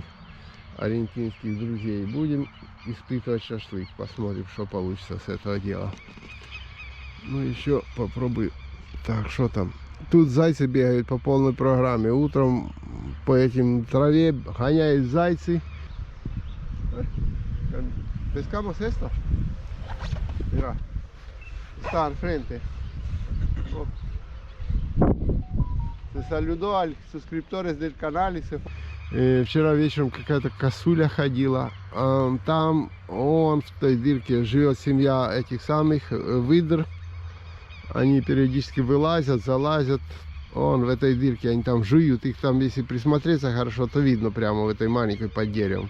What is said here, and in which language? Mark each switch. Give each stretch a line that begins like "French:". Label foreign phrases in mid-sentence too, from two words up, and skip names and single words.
Russian: Аргентинских друзей. Будем испытывать шашлык. Посмотрим, что получится с этого дела. Ну, еще попробую. Так, что там? Тут зайцы бегают по полной программе. Утром по этим траве гоняют зайцы.
Spanish: Pescamos esto. Mira. Está al frente. Oh. Se saludó al suscriptores del canal y se fue.
Russian: Вчера вечером какая-то косуля ходила. Там он в той дырке живет семья этих самых выдр. Они периодически вылазят, залазят. Он в этой дырке, они там жуют. Их там, если присмотреться хорошо, то видно прямо в этой маленькой под деревом.